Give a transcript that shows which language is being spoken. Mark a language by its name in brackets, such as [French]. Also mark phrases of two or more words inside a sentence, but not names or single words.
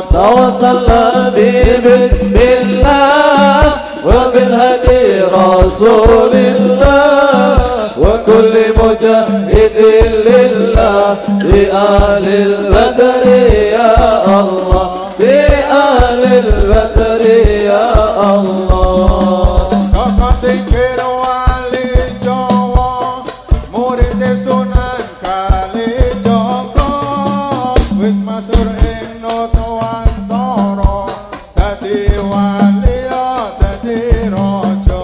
[Arabic] توسلنا ببسم الله وبالهادي رسول الله وكل مجاهد لله بأهل البدر يا الله بأهل البدر يا الله. [Javanese] Kakak tingkir wali Jawa murid Sunan Kalijaga wis masyhur ing Nuswantara dadi wali dadi raja.